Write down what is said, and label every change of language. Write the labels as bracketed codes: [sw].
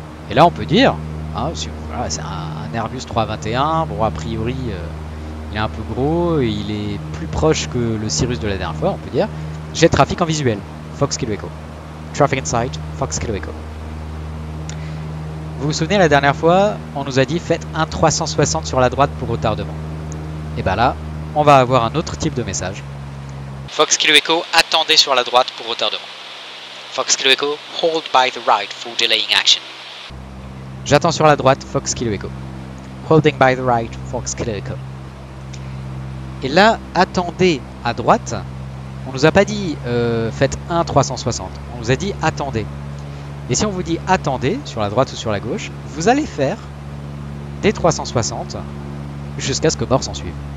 [fr] Et là on peut dire, hein, voilà, c'est un Airbus 321, bon a priori il est un peu gros, et il est plus proche que le Cirrus de la dernière fois, on peut dire, j'ai trafic en visuel, Fox Kilo Echo. [en] Traffic in sight, Fox Kilo Echo. [fr] Vous vous souvenez, la dernière fois, on nous a dit faites un 360 sur la droite pour retardement. Et bien là, on va avoir un autre type de message. Fox Kilo Echo, attendez sur la droite pour retardement. [en] Fox Kilo Echo, hold by the right for delaying action. [fr] J'attends sur la droite, Fox Kilo Echo. [en] Holding by the right, Fox Kilo Echo. [fr] Et là, attendez à droite, on nous a pas dit faites un 360, on nous a dit attendez. Et si on vous dit attendez, sur la droite ou sur la gauche, vous allez faire des 360 jusqu'à ce que mort s'en suive.